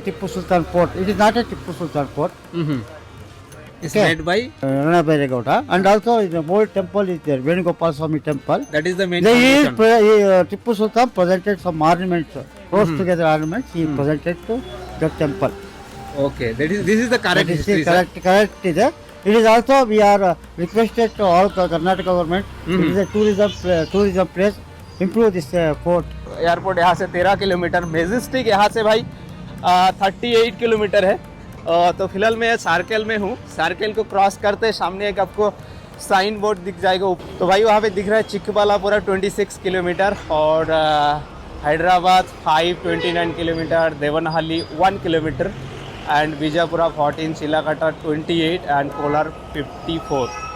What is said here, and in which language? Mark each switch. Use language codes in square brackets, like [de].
[en] Tipu Sultan fort it is not a Tipu Sultan fort. It's made by Ranabairegowda and also the old temple is there, Venugopal Swami temple. that is the main They foundation. Tipu Sultan presented some ornaments, close together ornaments. He presented to the temple. Okay, this is the correct That is history, sir. correct is there. It is also we are requested to all Karnataka government. It is a tourism place. Improve this fort. [hi] Airport यहाँ से 13 kilometre, Majestic यहाँ से भाई 38 kilometre है। तो फिलहाल मैं circle में हूँ। सारकेल को क्रॉस करते सामने एक आपको साइन बोर्ड दिख जाएगा। तो भाई वहाँ पे दिख रहा है चिक्कबल्लापुरा 26 किलोमीटर और Hyderabad 529 kilometre, Devanahalli 1 kilometre and बीजापुरा 14, चिलाकटा 28 and Kolar 54।